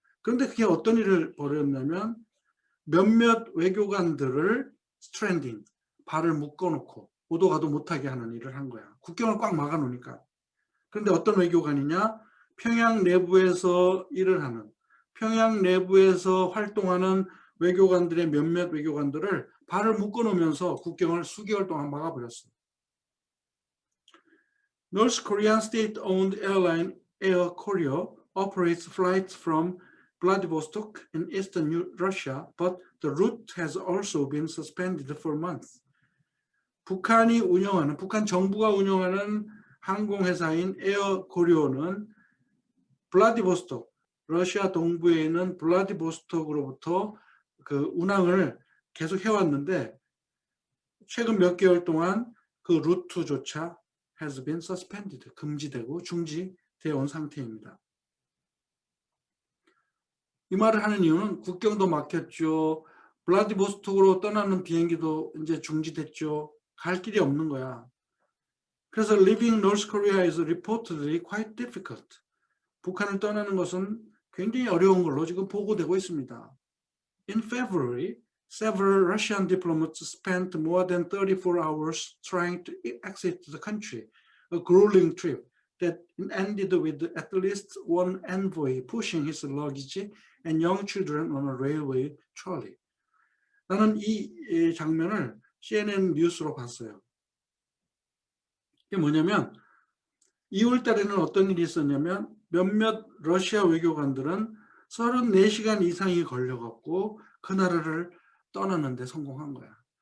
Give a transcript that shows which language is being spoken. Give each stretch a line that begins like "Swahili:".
Korean: 그런데 그게 어떤 일을 벌였냐면 몇몇 외교관들을 스트랜딩, 발을 묶어놓고 오도 가도 못하게 하는 일을 한 거야. 국경을 꽉 막아놓으니까. 그런데 어떤 외교관이냐? 평양 내부에서 일을 하는, 평양 내부에서 활동하는 외교관들의 몇몇 외교관들을 발을 묶어놓으면서 국경을 수개월 동안 막아버렸어요.
English: North Korean state-owned airline Air Koryo operates flights from Vladivostok in eastern Russia, but the route has also been suspended for months.
Korean: 북한 정부가 운영하는 항공회사인 에어 고리오는 블라디보스톡, 러시아 동부에 있는 블라디보스톡으로부터 그 운항을 계속 해왔는데 최근 몇 개월 동안 그 루트조차
English: has been suspended,
Korean: 금지되고 중지되어 온 상태입니다. 이 말을 하는 이유는 국경도 막혔죠. 블라디보스톡으로 떠나는 비행기도 이제 중지됐죠. 갈 길이 없는 거야. 그래서
English: leaving North Korea is reportedly quite difficult.
Korean: 북한을 떠나는 것은 굉장히 어려운 걸로 지금 보고되고 있습니다.
English: In February, several Russian diplomats spent more than 34 hours trying to exit the country, a grueling trip that ended with at least one envoy pushing his luggage and young children on a railway trolley.
Korean: 나는 이 장면을 CNN 뉴스로 봤어요. 이게 뭐냐면 2월 달에는 어떤 일이 있었냐면 몇몇 러시아 외교관들은 34시간 이상이 걸려갖고 그 나라를 떠나는 데 성공한 거야.